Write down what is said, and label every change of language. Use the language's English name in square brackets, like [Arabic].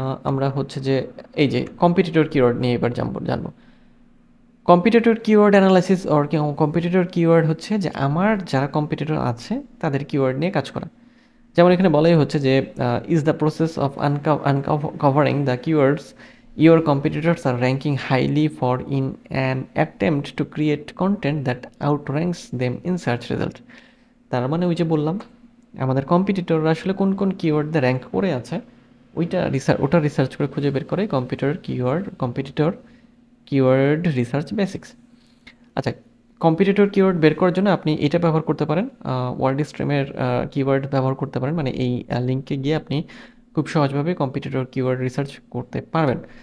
[Bangla] আমরা হচ্ছে যে এই যে কম্পিটিটর কিওয়ার্ড নিয়ে এবার জানবো। Competitor keyword analysis or competitor keyword হচ্ছে যে আমার যারা কম্পিটিটর আছে তাদের কিওয়ার্ড নিয়ে কাজ করা। যেমন এখানে বলাই হচ্ছে যে [English] Is the process of uncovering the keywords Your competitors are ranking highly for in an attempt to create content that outranks them in search result. [Bangla] তার মানে ওই যে বললাম আমাদের কম্পিটিটররা আসলে কোন কোন কিওয়ার্ড দিয়ে র্যাঙ্ক করে আছে ওটা রিসার্চ করে খুঁজে বের করে কম্পিটিটর কিওয়ার্ড রিসার্চ বেসিক্স। আচ্ছা, কম্পিটিটর কিওয়ার্ড বের করার জন্য আপনি এটা ব্যবহার করতে পারেন, ওয়ার্ড স্ট্রিমের কিওয়ার্ড ব্যবহার করতে পারেন, মানে এই লিঙ্কে গিয়ে আপনি খুব সহজভাবে কম্পিটিটর কিওয়ার্ড রিসার্চ করতে পারবেন।